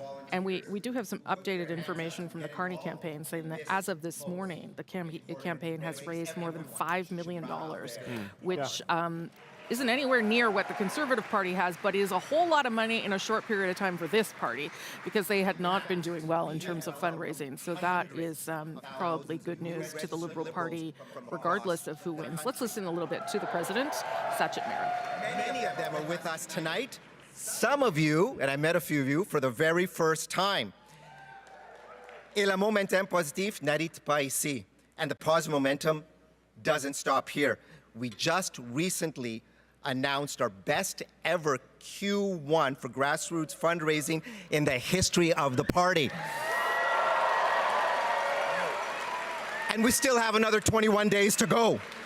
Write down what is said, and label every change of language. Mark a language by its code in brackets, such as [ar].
[en] And we do have some updated information from the Carney campaign saying that as of this morning, the campaign has raised more than $5 million, which isn't anywhere near what the Conservative Party has, but is a whole lot of money in a short period of time for this party, because they had not been doing well in terms of fundraising. So that is probably good news to the Liberal Party, regardless of who wins. Let's listen a little bit to the president, Sachet Merritt. Many of them are with us tonight. Some of you, and I met a few of you, for the very first time. [fr] Et le momentum positif n'arrête pas ici. [en] And the positive momentum doesn't stop here. We just recently announced our best ever Q1 for grassroots fundraising in the history of the party. And we still have another 21 days to go.